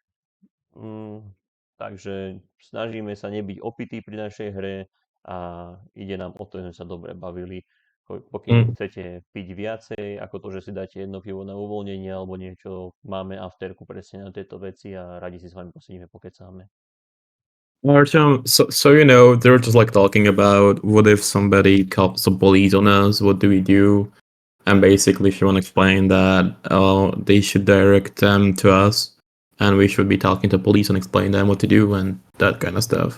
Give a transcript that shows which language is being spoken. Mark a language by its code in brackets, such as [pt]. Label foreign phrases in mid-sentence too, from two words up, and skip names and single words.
[sk] Takže snažíme sa nebyť opití pri našej hre a ide nám o to, že sme sa dobre bavili. Pokým chcete piť viacej, ako to, že si dáte jedno pivo na uvoľnenie alebo niečo, máme afterku presne na tieto veci a radi si s vami posedíme, pokecáme. [en] Artyom, so you know, they were just like talking about what if somebody calls the police on us, what do we do? and basically she want to explain that they should direct them to us, and we should be talking to police and explain them what to do and that kind of stuff.